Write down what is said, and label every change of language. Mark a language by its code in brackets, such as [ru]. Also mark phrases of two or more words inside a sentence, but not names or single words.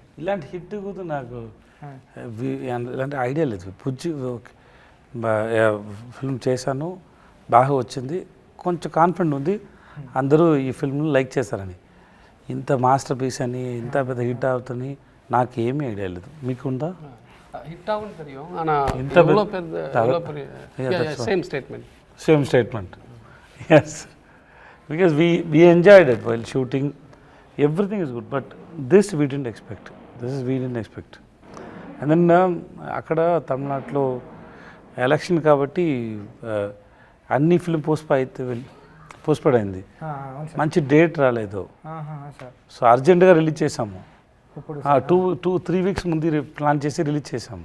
[te] ఇలాంటి హిట్ కూడా నాకు ఇలాంటి ఐడియా లేదు. బుజ్జి ఫిల్మ్ చేశాను, బాగా వచ్చింది, కొంచెం కాన్ఫిడెంట్ ఉంది అందరూ ఈ ఫిల్మ్ని లైక్ చేస్తారని. ఇంత [en] master piece [te] అని ఇంత పెద్ద హిట్ అవుతుంది నాకేమీ ఐడియా లేదు. మీకుందా? [ta] ஹிட் ஆகுது தெரியும் ஆனா இவ்வளவு பெரிய [en] same statement. yes, because we enjoyed it while shooting, everything is good, but this we didn't expect. And then [te] అక్కడ తమిళనాడులో ఎలక్షన్ కాబట్టి అన్ని ఫిల్మ్ పోస్ట్పోన్ అయింది, మంచి డేట్ రాలేదు. సో అర్జెంటుగా రిలీజ్ చేసాము, 2-3 వీక్స్ ముందు ప్లాన్ చేసి రిలీజ్ చేసాము.